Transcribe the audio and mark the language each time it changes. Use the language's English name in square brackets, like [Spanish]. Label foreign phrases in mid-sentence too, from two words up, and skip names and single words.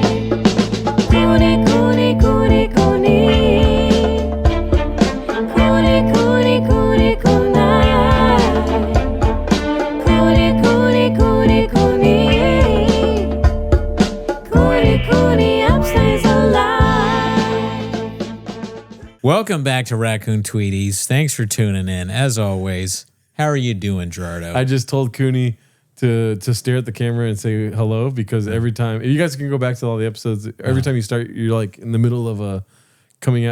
[English] Cooney, Cooney, Cooney, Cooney. Cooney, Cooney, Cooney, Cooney. Cooney, Cooney, Cooney, Cooney. Cooney, Cooney, upstays alive. Welcome back to Raccoon Tweeties. Thanks for tuning in. As always, how are you doing, Gerardo? I just told Cooney to stare at the camera and say hello because every time you guys can go back to all the episodes. Every time you start, you're like in the middle of a coming out.